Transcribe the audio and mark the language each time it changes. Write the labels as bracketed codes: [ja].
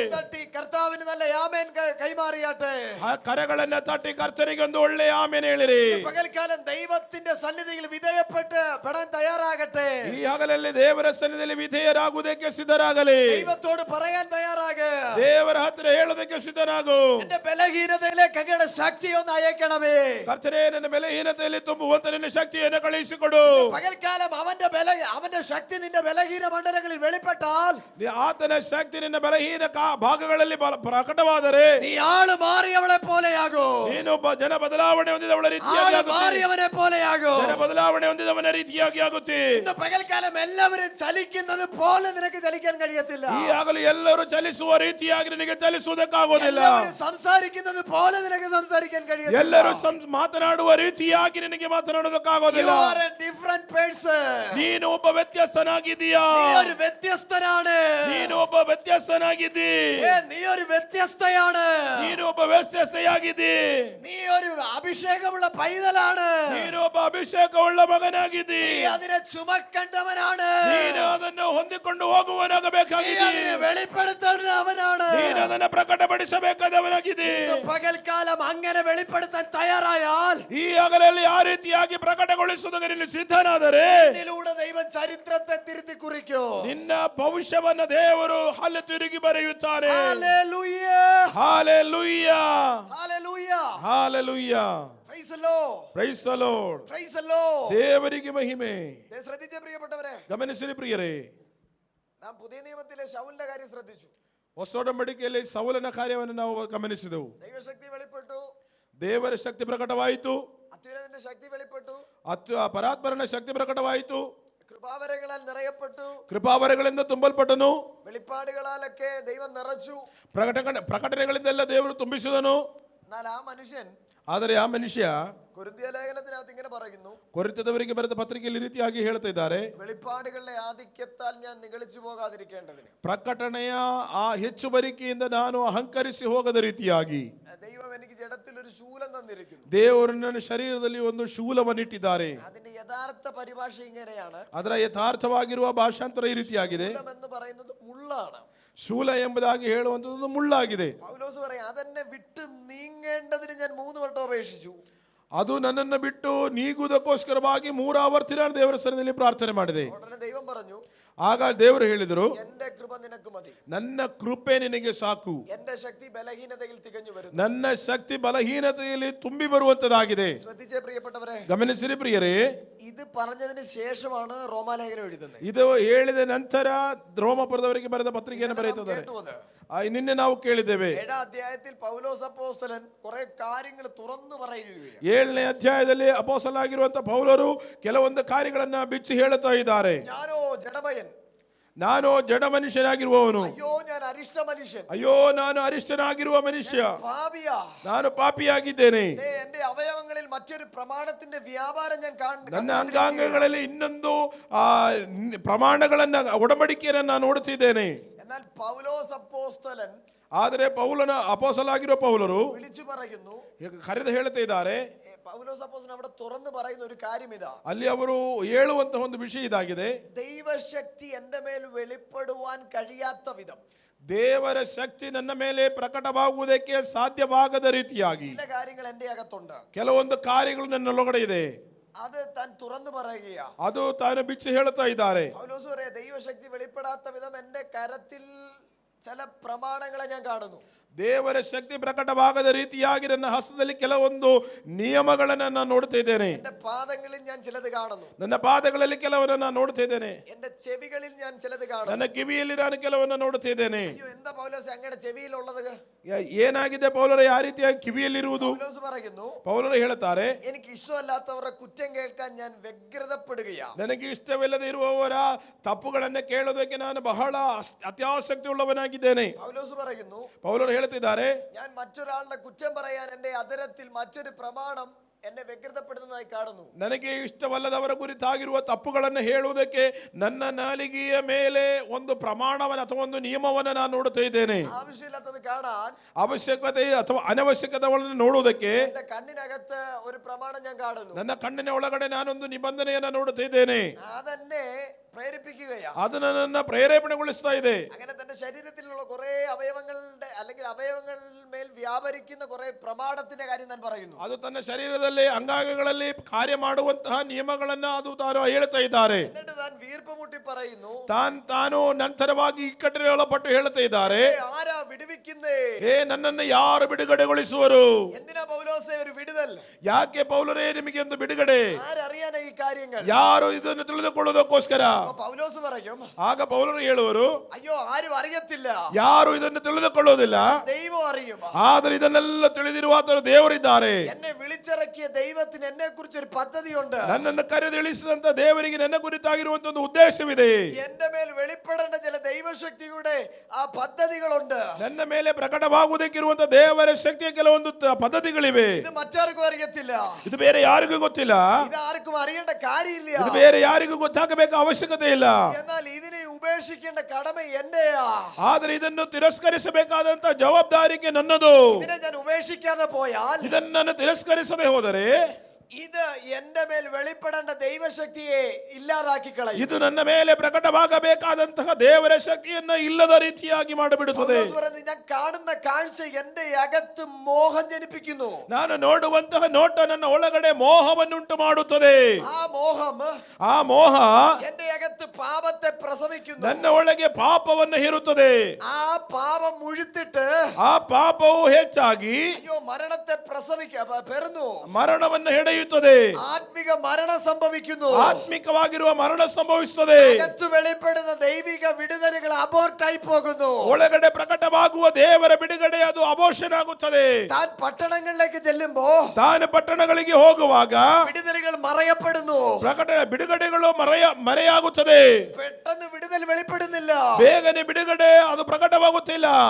[ml] തട്ടി കർത്താവിന് നല്ല ആമേൻ കൈമാറിയാട്ടെ. [kn] ಕರಗಳನ್ನ ತಟ್ಟಿ ಕರ್ತನಿಗೆ ಒಂದು ಒಳ್ಳೆ ಆಮೆನ್ ಹೇಳಿರಿ. [ml] പകൽക്കാലം ദൈവത്തിന്റെ സന്നിധിയിൽ വിധേയപ്പെട്ട് പെടാൻ തയ്യാറാകട്ടെ. [kn] ಈ ಹಗಲಲ್ಲಿ ದೇವರ ಸನ್ನಿಧಿಯಲ್ಲಿ ವಿಧೇಯರಾಗುವುದಕ್ಕೆ ಸಿದ್ಧರಾಗಲಿ. [ml] ദൈവത്തോട് പറയാൻ തയ്യാറാക. [kn] ದೇವರ ಹತ್ತಿರ ಹೇಳೋದಕ್ಕೆ ಸಿದ್ಧನಾಗು. [ml] എന്റെ ബലഹീനതയിലേക്ക് അങ്ങയുടെ ശക്തി ഒന്ന് അയക്കണമേ. [kn] ಕರ್ತನೇ, ನನ್ನ ಬಲಹೀನತೆಯಲ್ಲಿ ತುಂಬುವಂತ ನಿನ್ನ ಶಕ್ತಿಯನ್ನು ಕಳುಹಿಸಿಕೊಡು. [ml] പകൽക്കാലം അവന്റെ ശക്തി നിന്റെ ബലഹീന മണ്ഡലങ്ങളിൽ വെളിപ്പെട്ടാൽ, [kn] ಆತನ ಶಕ್ತಿ ನಿನ್ನ ಬಲಹೀನ ಭಾಗಗಳಲ್ಲಿ ಪ್ರಕಟವಾದರೆ [ml] നീ ആള് മാറിയവളെ പോലെയാകൂ. [kn] ನೀನೊಬ್ಬ ಜನ ಬದಲಾವಣೆ ಹೊಂದಿದವಳ ರೀತಿಯಾಗಿ [ml] ആള് മാറിയവനെ പോലെയാകൂ. [kn] ಜನ ಬದಲಾವಣೆ ಹೊಂದಿದವನ ರೀತಿಯಾಗಿ ಆಗುತ್ತೆ. [ml] ഇന്ന് പകൽക്കാലം എല്ലാവരും ചലിക്കുന്നത് പോലെ നിനക്ക് ചലിക്കാൻ കഴിയത്തില്ല. [kn] ಈ ಆಗಲೂ ಎಲ್ಲರೂ ಚಲಿಸುವ ರೀತಿಯಾಗಿ ನಿನಗೆ ಚಲಿಸುವುದಕ್ಕಾಗೋದಿಲ್ಲ. [ml] എല്ലാവരും സംസാരിക്കുന്നത് പോലെ നിനക്ക് സംസാരിക്കാൻ കഴിയത്തില്ല. [kn] ಎಲ್ಲರೂ ಮಾತನಾಡುವ ರೀತಿಯಾಗಿ ನಿನಗೆ ಮಾತನಾಡೋದಕ್ಕಾಗೋದಿಲ್ಲ. [en] You are a different person. [kn] ನೀನು ಒಬ್ಬ ವ್ಯತ್ಯಸ್ತನಾಗಿದ್ದೀಯಾ. [ml] നീ ഒരു വ്യത്യസ്തനാണ്. [kn] ನೀನು ಒಬ್ಬ ವ್ಯತ್ಯಸ್ತನಾಗಿದ್ದೀ. [ml] നീ ഒരു വ്യത്യസ്തയാണ്. [kn] ನೀನು ಒಬ್ಬ ವ್ಯತ್ಯಸ್ತೆಯಾಗಿದ್ದೀ. [ml] നീ ഒരു അഭിഷേകമുള്ള പൈതലാണ്. [kn] ನೀನು ಒಬ್ಬ ಅಭಿಷೇಕವುಳ್ಳ ಮಗನಾಗಿದ್ದೀ. [ml] നീ അതിനെ ചുമക്കേണ്ടവനാണ്. [kn] ನೀನು ಅದನ್ನು ಹೊಂದಿಕೊಂಡು [ml] നീ [kn] ಹೋಗುವನಾಗಬೇಕಾಗಿದ್ದೀ. [ml] അതിനെ വെളിപ്പെടുത്തേണ്ടവനാണ്. [kn] ನೀನು ಅದನ್ನು ಪ್ರಕಟಪಡಿಸಬೇಕಾದವನಾಗಿದ್ದೀ. [ml] ഇന്ന് പകൽക്കാലം അങ്ങനെ വെളിപ്പെടുത്താൻ തയ്യാറായാൽ, [kn] ಈ ಹಗಲಲ್ಲಿ ಆ ರೀತಿಯಾಗಿ ಪ್ರಕಟಗೊಳಿಸುವುದಕ್ಕೆ ನೀನು ಸಿದ್ಧನಾದರೆ [ml] ഇതിലൂടെ ദൈവം ചരിത്രത്തെ തിരുത്തി കുറിക്കും. [kn] ನಿನ್ನ ಭವಿಷ್ಯವನ್ನ ದೇವರು ಹಲ್ಲು ತಿರುಗಿ ಬರೆಯುತ್ತಾನೆ. [ml] Hallelujah. [kn] Hallelujah, [ml] hallelujah. [kn] Hallelujah. [en] Praise the Lord. Praise the Lord. Praise the Lord. [kn] ದೇವರಿಗೆ ಮಹಿಮೆ. [ml] ശ്രദ്ധിച്ച പ്രിയപ്പെട്ടവരെ, [kn] ಗಮನಿಸಿರಿ ಪ್ರಿಯರೇ, [ml] നാം പുതിയ നിയമത്തിലെ ശൗലിന്റെ കാര്യം ശ്രദ്ധിച്ചു. [kn] ಹೊಸ ಒಡಂಬಡಿಕೆಯಲ್ಲಿ ಸೌಲನ ಕಾರ್ಯವನ್ನು ನಾವು ಗಮನಿಸಿದೆವು. [ml] ദൈവശക്തി വെളിപ്പെട്ടു, [kn] ದೇವರ ಶಕ್ತಿ ಪ್ರಕಟವಾಯಿತು, [ml] അത്യുന്നതന്റെ ശക്തി വെളിപ്പെട്ടു, [kn] ಪರಾತ್ಪರನ ಶಕ್ತಿ ಪ್ರಕಟವಾಯಿತು, [ml] കൃപാവരങ്ങളാൽ നിറയപ്പെട്ടു, [kn] ಕೃಪಾವರಗಳಿಂದ ತುಂಬಲ್ಪಟ್ಟನು, [ml] വെളിപ്പാടുകളാലൊക്കെ ദൈവം നിറച്ചു, [kn] ಪ್ರಕಟಣೆಗಳಿಂದೆಲ್ಲ ದೇವರು ತುಂಬಿಸಿದನು. [ml] എന്നാൽ ആ മനുഷ്യൻ [kn] ಆದರೆ ಆ ಮನುಷ್ಯ [ml] കൊരിന്ത്യ ലേഖനത്തിനകത്ത് ഇങ്ങനെ പറയുന്നു, [kn] ಕೊರಿಂಥದವರಿಗೆ ಬರೆದ ಪತ್ರಿಕೆಯಲ್ಲಿ ಈ ರೀತಿಯಾಗಿ ಹೇಳ್ತಾ ಇದ್ದಾರೆ, [ml] വെളിപ്പാടുകളുടെ ആധിക്യത്താൽ ഞാൻ നിഗളിച്ചു പോകാതിരിക്കേണ്ടതിന്. [kn] ಪ್ರಕಟಣೆಯ ಆ ಹೆಚ್ಚುವರಿಕೆಯಿಂದ ನಾನು ಅಹಂಕರಿಸಿ ಹೋಗದ ರೀತಿಯಾಗಿ [ml] ദൈവം എനിക്ക് ജഡത്തിൽ ഒരു ശൂലം തന്നിരിക്കുന്നു. [kn] ದೇವರು ನನ್ನ ಶರೀರದಲ್ಲಿ ಒಂದು ಶೂಲವನ್ನಿಟ್ಟಿದ್ದಾರೆ. [ml] അതിന്റെ യഥാർത്ഥ പരിഭാഷ ഇങ്ങനെയാണ്. [kn] ಅದರ ಯಥಾರ್ಥವಾಗಿರುವ ಭಾಷಾಂತರ ಈ ರೀತಿಯಾಗಿದೆ. [ml] ശൂലം എന്ന് പറയുന്നത് മുള്ളാണ്. [kn] ಶೂಲ ಎಂಬುದಾಗಿ ಹೇಳುವಂಥದ್ದು ಮುಳ್ಳಾಗಿದೆ. [ml] പൗലോസ് പറയും, അതെന്നെ വിട്ട് നീങ്ങേണ്ടതിന് ഞാൻ 3 വട്ടം അപേക്ഷിച്ചു. [kn] ಅದು ನನ್ನನ್ನು ಬಿಟ್ಟು ನೀಗುವುದಕ್ಕೋಸ್ಕರವಾಗಿ 3 ಆವರ್ತಿ ನಾನು ದೇವರ ಸನ್ನಿಧಿಯಲ್ಲಿ ಪ್ರಾರ್ಥನೆ ಮಾಡಿದೆ. [ml] ഉടനെ ദൈവം പറഞ്ഞു, [kn] ಆಗ ದೇವರು ಹೇಳಿದರು, [ml] എന്റെ കൃപ നിനക്ക് മതി, [kn] ನನ್ನ ಕೃಪೆ ನಿನಗೆ ಸಾಕು, [ml] എന്റെ ശക്തി ബലഹീനതയിൽ തികഞ്ഞു വരുന്നു. [kn] ನನ್ನ ಶಕ್ತಿ ಬಲಹೀನತೆಯಲ್ಲಿ ತುಂಬಿ ಬರುವಂತದಾಗಿದೆ. [ml] ശ്രദ്ധിച്ചേ പ്രിയപ്പെട്ടവരെ, [kn] ಗಮನಿಸಿರಿ ಪ್ರಿಯರೇ, [ml] ഇത് പറഞ്ഞതിന് ശേഷമാണ് റോമാലേഖനം എഴുതുന്നത്. [kn] ಇದು ಹೇಳಿದ ನಂತರ ರೋಮಪುರದವರಿಗೆ ಬರೆದ ಪತ್ರಿಕೆಯನ್ನು ಬರೆಯುತ್ತಿದ್ದಾರೆ. ನಿನ್ನೆ ನಾವು ಕೇಳಿದ್ದೇವೆ, [ml] 7ാം അധ്യായത്തിൽ പൗലോസ് അപ്പോസ്തലൻ കുറെ കാര്യങ്ങൾ തുറന്നു പറയുകയാണ്. [kn] 7ನೇ ಅಧ್ಯಾಯದಲ್ಲಿ ಅಪೊಸ್ತಲನಾಗಿರುವಂತ ಪೌಲರು ಕೆಲವೊಂದು ಕಾರ್ಯಗಳನ್ನ ಬಿಚ್ಚಿ ಹೇಳುತ್ತಾ ಇದ್ದಾರೆ. [ml] ഞാനോ ജഡമയൻ, [kn] ನಾನು ಜಡ ಮನುಷ್ಯನಾಗಿರುವವನು, [ml] അയ്യോ ഞാൻ അരിഷ്ട മനുഷ്യൻ, [kn] ಅಯ್ಯೋ ನಾನು ಅರಿಷ್ಟನಾಗಿರುವ ಮನುಷ್ಯ, [ml] പാപിയാ, [kn] ನಾನು ಪಾಪಿಯಾಗಿದ್ದೇನೆ, [ml] എന്റെ അവയവങ്ങളിൽ മറ്റൊരു പ്രമാണത്തിന്റെ വ്യാപാരം ഞാൻ [kn] ನನ್ನ ಅಂಗಾಂಗಗಳಲ್ಲಿ ಇನ್ನೊಂದು ಪ್ರಮಾಣಗಳನ್ನ ಒಡಂಬಡಿಕೆಯನ್ನ ನಾನು ನೋಡುತ್ತಿದ್ದೇನೆ. [ml] എന്നാൽ പൗലോസ് അപ്പോസ്തലൻ, [kn] ಆದರೆ ಪೌಲನ ಅಪೊಸ್ತಲನಾಗಿರುವ ಪೌಲರು [ml] വിളിച്ചു പറയുന്നു, [kn] ಕರೆದು ಹೇಳುತ್ತಾ ಇದ್ದಾರೆ. [ml] പൗലോസ് അപ്പോസ്തലൻ അവിടെ തുറന്നു പറയുന്ന ഒരു കാര്യം ഇതാ, [kn] ಅಲ್ಲಿ ಅವರು ಹೇಳುವಂತಹ ಒಂದು ವಿಷಯ ಇದಾಗಿದೆ. [ml] ദൈവശക്തി എന്റെ മേൽ വെളിപ്പെടുവാൻ കഴിയാത്ത വിധം [kn] ದೇವರ ಶಕ್ತಿ ನನ್ನ ಮೇಲೆ ಪ್ರಕಟವಾಗುವುದಕ್ಕೆ ಸಾಧ್ಯವಾಗದ ರೀತಿಯಾಗಿ [ml] ചില കാര്യങ്ങൾ എന്റെ അകത്തുണ്ട്. [kn] ಕೆಲವೊಂದು ಕಾರ್ಯಗಳು ನನ್ನೊಳಗಡೆ ಇದೆ. [ml] അത് താൻ തുറന്നു പറയുകയാ. [kn] ಅದು ತಾನು ಬಿಚ್ಚಿ ಹೇಳುತ್ತಾ ಇದ್ದಾರೆ. [ml] പൗലോസ് പറയാ, ദൈവശക്തി വെളിപ്പെടാത്ത വിധം എന്റെ കരത്തിൽ ചില പ്രമാണങ്ങളെ ഞാൻ കാണുന്നു. [kn] ದೇವರ ಶಕ್ತಿ ಪ್ರಕಟವಾಗದ ರೀತಿಯಾಗಿ ನನ್ನ ಹಸ್ತದಲ್ಲಿ ಕೆಲವೊಂದು ನಿಯಮಗಳನ್ನು ನಾನು ನೋಡ್ತಾ ಇದ್ದೇನೆ. [ml] എന്റെ പാദങ്ങളിൽ ഞാൻ ചിലത് കാണുന്നു. [kn] ನನ್ನ ಪಾದಗಳಲ್ಲಿ ಕೆಲವನ್ನ ನಾನು ನೋಡ್ತಾ ಇದ್ದೇನೆ. [ml] എന്റെ ചെവികളിൽ ഞാൻ ചിലത് കാണുന്നു. [kn] ನನ್ನ ಕಿವಿಯಲ್ಲಿ ನಾನು ಕೆಲವನ್ನ ನೋಡ್ತಾ ಇದ್ದೇನೆ. [ml] അയ്യോ എന്താ പൗലോസ് അങ്ങയുടെ ചെവിയിലുള്ളത്? [kn] ಏನಾಗಿದೆ ಪೌಲರ ಆ ರೀತಿಯಾಗಿ ಕಿವಿಯಲ್ಲಿರುವುದು? [ml] പൗലോസ് പറയുന്നു, [kn] ಪೌಲರು ಹೇಳುತ್ತಾರೆ, [ml] എനിക്ക് ഇഷ്ടമല്ലാത്തവരുടെ കുറ്റം കേൾക്കാൻ ഞാൻ വ്യഗ്രതപ്പെടുകയാ. [kn] ನನಗೆ ಇಷ್ಟವಿಲ್ಲದೆ ಇರುವವರ ತಪ್ಪುಗಳನ್ನ ಕೇಳೋದಕ್ಕೆ ನಾನು ಬಹಳ ಅತ್ಯಾಸಕ್ತಿ ಉಳ್ಳವನಾಗಿದ್ದೇನೆ. [ml] പൗലോസ് പറയുന്നു, [kn] ಪೌಲರು ಹೇಳ್ತಿದ್ದಾರೆ, [ml] ഞാൻ മറ്റൊരാളുടെ കുറ്റം പറയാൻ എന്റെ അധരത്തിൽ മറ്റൊരു പ്രമാണം എന്നെ വ്യഗ്രതപ്പെടുന്നതായി കാണുന്നു. [kn] ನನಗೆ ಇಷ್ಟವಲ್ಲದವರ ಕುರಿತಾಗಿರುವ ತಪ್ಪುಗಳನ್ನು ಹೇಳುವುದಕ್ಕೆ ನನ್ನ ನಾಲಿಗೆಯ ಮೇಲೆ ಒಂದು ಪ್ರಮಾಣವನ್ನು ಅಥವಾ ಒಂದು ನಿಯಮವನ್ನು ನಾನು ನೋಡುತ್ತಾ ಇದ್ದೇನೆ. [ml] ആവശ്യമില്ലാത്തത് കാണാൻ, [kn] ಅವಶ್ಯಕತೆ ಅಥವಾ ಅನವಶ್ಯಕತೆಗಳನ್ನು ನೋಡುವುದಕ್ಕೆ [ml] എന്റെ കണ്ണിനകത്ത് ഒരു പ്രമാണം ഞാൻ കാണുന്നു. [kn] ನನ್ನ ಕಣ್ಣಿನ ಒಳಗಡೆ ನಾನೊಂದು ನಿಬಂಧನೆಯನ್ನು ನೋಡುತ್ತಾ ಇದ್ದೇನೆ. [ml] അതെന്നെ പ്രേരിപ്പിക്കുകയാ. [kn] ಅದು ನನ್ನನ್ನು ಪ್ರೇರೇಪಣೆಗೊಳಿಸ್ತಾ ಇದೆ. [ml] അങ്ങനെ തന്റെ ശരീരത്തിലുള്ള കുറെ അവയവങ്ങളുടെ അല്ലെങ്കിൽ അവയവങ്ങളിൽ മേൽ വ്യാപരിക്കുന്ന കുറെ പ്രമാണത്തിന്റെ കാര്യം ഞാൻ പറയുന്നു. [kn] ಅದು ತನ್ನ ಶರೀರದಲ್ಲಿ ಅಂಗಾಂಗಗಳಲ್ಲಿ ಕಾರ್ಯ ಮಾಡುವಂತಹ ನಿಯಮಗಳನ್ನ ಅದು ತಾನು ಹೇಳ್ತಾ ಇದ್ದಾರೆ. [ml] എന്നിട്ട് താൻ വീർപ്പ് മുട്ടി പറയുന്നു, [kn] ತಾನು ನಂತರವಾಗಿ ಇಕ್ಕಟ್ಟಿನೊಳಪಟ್ಟು ಹೇಳ್ತಾ ಇದ್ದಾರೆ, [ml] ആരാ വിടുവിക്കുന്നേ? [kn] ನನ್ನನ್ನು ಯಾರು ಬಿಡುಗಡೆಗೊಳಿಸುವರು? [ml] എന്തിനാ പൗലോസേ ഒരു വിടുതൽ? [kn] ಯಾಕೆ ಪೌಲರೇ ನಿಮಗೆ ಒಂದು ಬಿಡುಗಡೆ? [ml] ആരറിയാനാ ഈ കാര്യങ്ങൾ? [kn] ಯಾರು ಇದನ್ನು ತಿಳಿದುಕೊಳ್ಳುವುದಕ್ಕೋಸ್ಕರ? [ml] പൗലോസ് പറയും, [kn] ಆಗ ಪೌಲರು ಹೇಳುವರು, [ml] അയ്യോ ആരും അറിയത്തില്ല, [kn] ಯಾರು ಇದನ್ನು ತಿಳಿದುಕೊಳ್ಳುವುದಿಲ್ಲ, [ml] ദൈവം അറിയും. [kn] ಆದರೆ ಇದನ್ನೆಲ್ಲ ತಿಳಿದಿರುವ ಆತನು ದೇವರಿದ್ದಾರೆ. [ml] എന്നെ വിളിച്ചിറക്കിയ ദൈവത്തിന് എന്നെ കുറിച്ച് ഒരു പദ്ധതിയുണ്ട്. [kn] ನನ್ನನ್ನು ಕರೆದಿಳಿಸಿದಂತ ದೇವರಿಗೆ ನನ್ನ ಕುರಿತಾಗಿರುವಂತ ಒಂದು ಉದ್ದೇಶವಿದೆ. [ml] എന്റെ മേൽ വെളിപ്പെടേണ്ട ചില ദൈവശക്തിയുടെ ആ പദ്ധതികളുണ്ട്. [kn] ನನ್ನ ಮೇಲೆ ಪ್ರಕಟವಾಗುವುದಕ್ಕಿರುವಂತ ದೇವರ ಶಕ್ತಿಯ ಕೆಲವೊಂದು ಪದ್ಧತಿಗಳಿವೆ. [ml] ഇത് മറ്റാർക്കും അറിയത്തില്ല, [kn] ಇದು ಬೇರೆ ಯಾರಿಗೂ ಗೊತ್ತಿಲ್ಲ, [ml] ഇത് ആർക്കും അറിയേണ്ട കാര്യമില്ല. [kn] ಇದು ಬೇರೆ ಯಾರಿಗೂ ಗೊತ್ತಾಗಬೇಕು ಅವಶ್ಯಕತೆ ಇಲ್ಲ. [ml] എന്നാൽ ഇതിനെ ഉപേക്ഷിക്കേണ്ട കടമ എന്റെയാ. [kn] ಆದರೆ ಇದನ್ನು ತಿರಸ್ಕರಿಸಬೇಕಾದಂತ ಜವಾಬ್ದಾರಿಗೆ ನನ್ನದು. [ml] ഇതിനെ ഞാൻ ഉപേക്ഷിക്കാതെ പോയാൽ, [kn] ಇದನ್ನು ನಾನು ತಿರಸ್ಕರಿಸದೆ ಹೋದರೆ [ml] ഇത് എന്റെ മേൽ വെളിപ്പെടേണ്ട ദൈവശക്തിയെ ഇല്ലാതാക്കി കളയും. [kn] ಇದು ನನ್ನ ಮೇಲೆ ಪ್ರಕಟವಾಗಬೇಕಾದಂತಹ ದೇವರ ಶಕ್ತಿಯನ್ನ ಇಲ್ಲದ ರೀತಿಯಾಗಿ ಮಾಡಿಬಿಡುತ್ತದೆ. [ml] പൗലോസ് പറയുന്നത്, ഞാൻ കാണുന്ന കാഴ്ച എന്റെ അകത്ത് മോഹം ജനിപ്പിക്കുന്നു. [kn] ನಾನು ನೋಡುವಂತಹ ನೋಟ ನನ್ನ ಒಳಗಡೆ ಮೋಹವನ್ನುಂಟು ಮಾಡುತ್ತದೆ. [ml] ആ മോഹം [kn] ಆ [ml] എന്റെ അകത്ത് പാപത്തെ പ്രസവിക്കുന്നു. [kn] ನನ್ನ ಒಳಗೆ ಪಾಪವನ್ನು ಹೇರುತ್ತದೆ. [ml] ആ പാപം മുഴുത്തിട്ട് [kn] ಆ ಪಾಪವು ಹೆಚ್ಚಾಗಿ [ml] അയ്യോ മരണത്തെ പെറുന്നു. [kn] ಮರಣವನ್ನು ಹೆಡೆಯುತ್ತದೆ. [ml] ആത്മിക മരണം സംഭവിക്കുന്നു. [kn] ಆತ್ಮಿಕವಾಗಿರುವ ಮರಣ ಸಂಭವಿಸುತ್ತದೆ. [ml] അകത്ത് വെളിപ്പെടുന്ന ദൈവിക വിടുതലുകൾ അബോർട്ടായി പോകുന്നു. [kn] ಒಳಗಡೆ ಪ್ರಕಟವಾಗುವ ದೇವರ ಬಿಡುಗಡೆ ಅದು ಅಬೋಷನ್ ಆಗುತ್ತದೆ. [ml] താൻ പട്ടണങ്ങളിലേക്ക് ചെല്ലുമ്പോ [kn] ತಾನು ಪಟ್ಟಣಗಳಿಗೆ ಹೋಗುವಾಗ [ml] വിടുതലുകൾ മറയപ്പെടുന്നു. [kn] ಬಿಡುಗಡೆಗಳು ಮರೆಯಾಗುತ್ತದೆ. [ml] പെട്ടെന്ന് വിടുതൽ വെളിപ്പെടുന്നില്ല. [kn] ಬೇಗನೆ ಬಿಡುಗಡೆ ಅದು ಪ್ರಕಟವಾಗುತ್ತಿಲ್ಲ.